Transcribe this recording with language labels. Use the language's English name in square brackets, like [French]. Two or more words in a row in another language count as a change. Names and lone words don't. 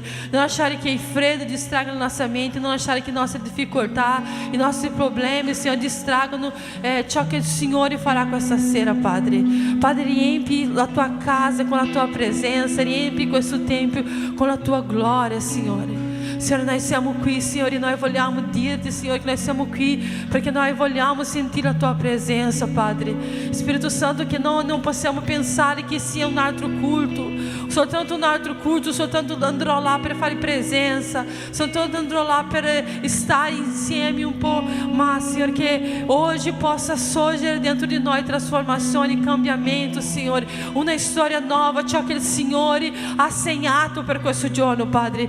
[Italian] Non lasciare che il freddo distraga la nostra mente. Non lasciare che nossa difficoltà, i nostri problemi, Signore, distragano ciò che il Signore farà questa sera, Padre. Padre, riempi la tua casa con la tua presença, riempi questo tempio con la tua glória, Signore. [Portuguese] Senhor, nós [Italian] siamo qui, [Portuguese] Senhor, e nós [Italian] vogliamo dirti, [Portuguese] Senhor, que nós [Italian] siamo qui perché noi vogliamo sentire [Portuguese] a tua presença, [Italian] Padre. Spirito Santo, [Portuguese] que não [Italian] possiamo pensare che sia un altro culto, soltanto un altro culto, soltanto andrò là per fare presença, soltanto andrò là per stare insieme un po', ma, Senhor, che oggi possa sorgere dentro di noi trasformazione, cambiamento, Senhor, una storia nuova, ciò che il Signore ha segnato per questo giorno, Padre.